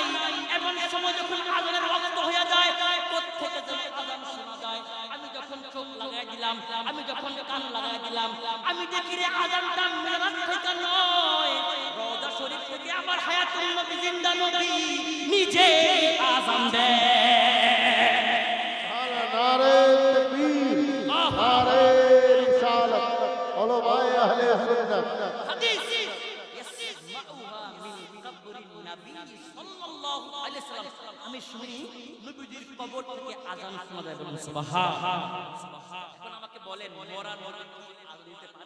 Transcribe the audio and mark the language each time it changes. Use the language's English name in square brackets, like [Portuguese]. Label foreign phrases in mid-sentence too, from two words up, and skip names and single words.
[Bangla] এমন সময় যখন আযানের ওয়াক্ত হয়ে যায়, প্রত্যেকে যেন আযান শোনা যায়। আমি যখন চোখ লাগাই দিলাম, আমি যখন কান লাগাই দিলাম, আমি দেখি রে আযানটা মিনারাত থেকে নয়, রওজা শরীফ থেকে আমার [Arabic] حياة النبي [Bangla] জিন্দা নবী নিজে আযান দেয়। [Urdu] نعرۂ تکبیر، نعرۂ رسالت, علمائے اہلِ سنت. [Arabic] হাদিস يسمعها من قبر النبي صلى الله عليه وسلم. [Bangla] আমি শুনি নবীজির কবর থেকে আযান শোনা যায়, বলুন সুবহান। এখন আমাকে বলেন মরা নবী কি আযান দিতে পারে?